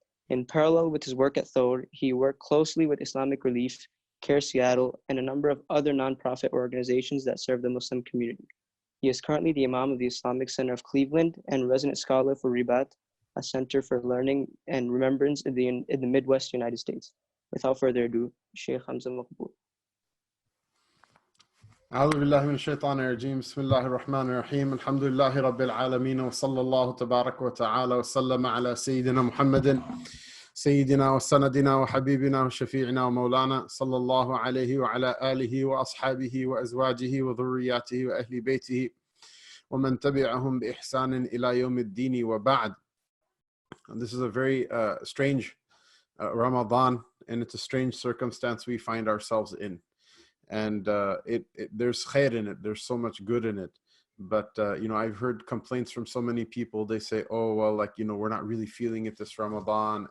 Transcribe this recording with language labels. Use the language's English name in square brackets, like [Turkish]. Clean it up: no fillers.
[English] In parallel with his work at Thor, he worked closely with Islamic Relief, Care Seattle, and a number of other nonprofit organizations that serve the Muslim community. He is currently the Imam of the Islamic Center of Cleveland and resident scholar for Ribat, a center for learning and remembrance in the Midwest United States. Without further ado, Shaykh Hamza Maqbull. [Arabic] أعوذ بالله من الشيطان الرجيم بسم الله الرحمن الرحيم الحمد لله رب العالمين وصلى الله تبارك وتعالى وسلم على سيدنا محمد سيدنا وسندنا وحبيبنا وشفيعنا ومولانا صلى الله عليه وعلى آله وأصحابه وأزواجه وذرياته وأهل بيته ومن تبعهم بإحسان إلى يوم الدين وبعد. [English] This is a very strange Ramadan, and it's a strange circumstance we find ourselves in. And there's khair in it. There's so much good in it. But, I've heard complaints from so many people. They say, oh, well, we're not really feeling it this Ramadan.